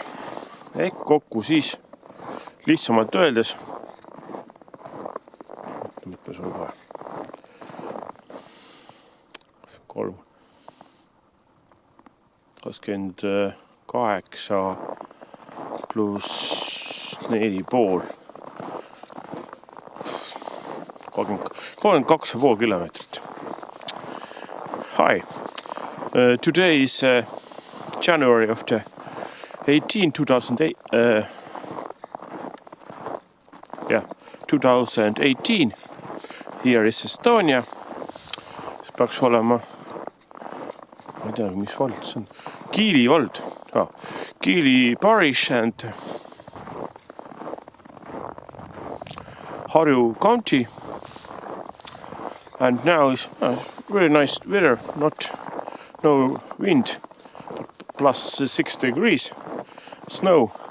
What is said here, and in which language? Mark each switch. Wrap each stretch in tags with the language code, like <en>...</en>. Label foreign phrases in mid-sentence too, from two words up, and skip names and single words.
<et>Ehk kokku siis lihtsamalt öeldes 28 pluss 4,5 32,5 kilomeetrit.</et> <en>Hi, today is January of the 2018. Here is Estonia.</en> <et>See peaks olema, ma ei tea, mis vald see on. Kiili vald.</et> <en>Kiili parish and Harju County. And now is very nice weather, no wind, plus 6 degrees, snow.</en>